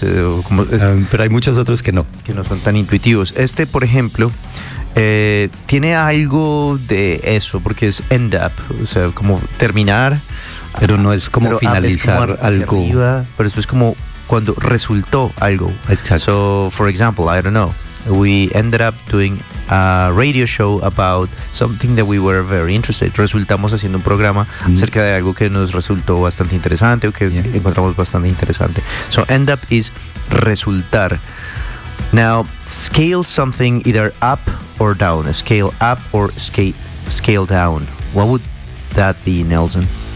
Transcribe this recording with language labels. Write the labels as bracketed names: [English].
[Spanish] Pero hay muchos otros que no. Que no son tan intuitivos. Este, por ejemplo, tiene algo de eso, porque es end up, o sea, como terminar. Pero no es como finalizar algo. Arriba, pero esto es como cuando resultó algo. Exacto. [English] So, for example, I don't know, we ended up doing a radio show about something that we were very interested. [Spanish] Resultamos haciendo un programa acerca de algo que nos resultó bastante interesante o que encontramos bastante interesante. [English] So, end up is resultar. Now, scale something either up or down. Scale up or scale down. What would that be, Nelson?